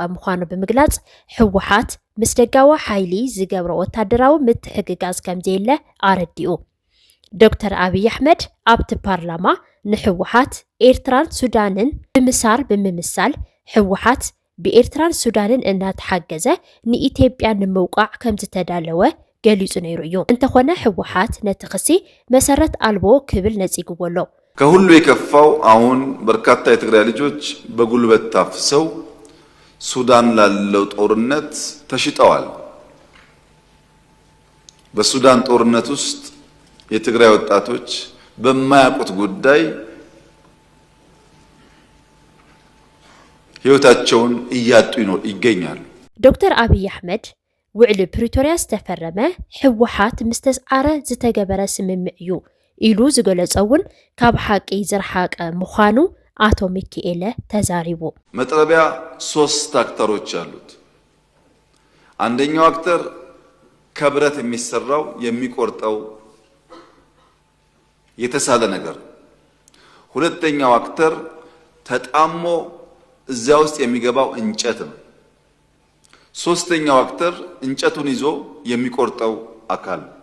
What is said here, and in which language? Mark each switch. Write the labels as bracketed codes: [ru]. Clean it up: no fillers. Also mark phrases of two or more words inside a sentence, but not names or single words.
[ti] ምዃኑ ብምግላጽ ህወሓት ምስ ደጋዊ ሓይሊ ዝገብሮ ወታደራዊ ምትሕግጋዝ ከም ዘየለ ኣረዲኡ ዶክተር አብይ አሕመድ ኣብቲ ፓርላማ ንህወሓት ኤርትራን ሱዳንን ብምሳር ብምምሳል ህወሓት ብኤርትራን ሱዳንን እናተሓገዘ ንኢትዮጵያ ንምውቃዕ ከም ዝተዳለወ ገሊጹ ነይሩ እዩ እንተኾነ ህወሓት ነቲ ክሲ መሰረት አልቦ ክብል ነጺግዎሎ [am] ከሁሉ የከፋው አሁን በርካታ የትግራይ ልጆች በጉልበት ታፍሰው ሱዳን ላለው ጦርነት ተሽጠዋል። በሱዳን ጦርነት ውስጥ የትግራይ ወጣቶች በማያውቁት ጉዳይ ህይወታቸውን እያጡ ይገኛሉ። [ti] ዶክተር አብይ አሕመድ ውዕሊ ፕሪቶሪያ ዝተፈረመ ህወሓት ምስተስዓረ ዝተገበረ ስምምዕ እዩ ኢሉ ዝገለጸውን ካብ ሓቂ ዝረሓቀ ምዃኑ አቶ ሚካኤል ተዛሪቡ [am] መጥረቢያ 3 አክተሮች አሉት። አንደኛው አክተር ከብረት የሚሰራው የሚቆርጠው የተሳለ ነገር፣ ሁለተኛው አክተር ተጣሞ እዚያ ውስጥ የሚገባው እንጨት ነው። ሶስተኛው አክተር እንጨቱን ይዞ የሚቆርጠው አካል።